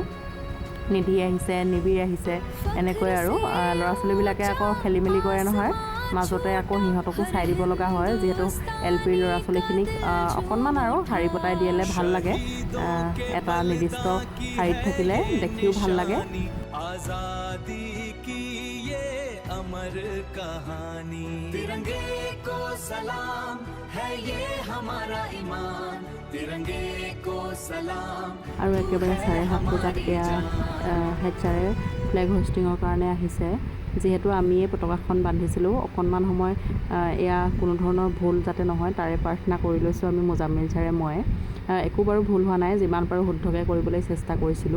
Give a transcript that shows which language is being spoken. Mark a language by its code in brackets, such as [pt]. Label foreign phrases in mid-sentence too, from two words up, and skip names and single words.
[as] নিধি আহিছে, নিবিৰ আহিছে, এনেকৈ আৰু ল'ৰা ছোৱালীবিলাকে আকৌ খেলি মেলি কৰে নহয়, মাজতে আকৌ সিহঁতকো চাই দিব লগা হয়, যিহেতু LP ল'ৰা ছোৱালীখিনিক অকণমান আৰু শাৰী পতাই দিলে ভাল লাগে। এটা নিৰ্দিষ্ট শাৰীত থাকিলে দেখিও ভাল লাগে। [hi] आज़ादी की ये अमर कहानी, तिरंगे को सलाम है ये हमारा ईमान, तिरंगे को सलाम। [as] আৰু একেবাৰে 7:30 বজাত এয়া হেড ছাৰে ফ্লেগ হোষ্টিঙৰ কাৰণে আহিছে। যিহেতু আমিয়ে পতাকাখন বান্ধিছিলোঁ, অকণমান সময় এয়া কোনো ধৰণৰ ভুল যাতে নহয় তাৰে প্ৰাৰ্থনা কৰি লৈছোঁ আমি, মোজামিল ছাৰে মই। একো বাৰু ভুল হোৱা নাই, যিমান পাৰোঁ শুদ্ধকৈ কৰিবলৈ চেষ্টা কৰিছিলোঁ।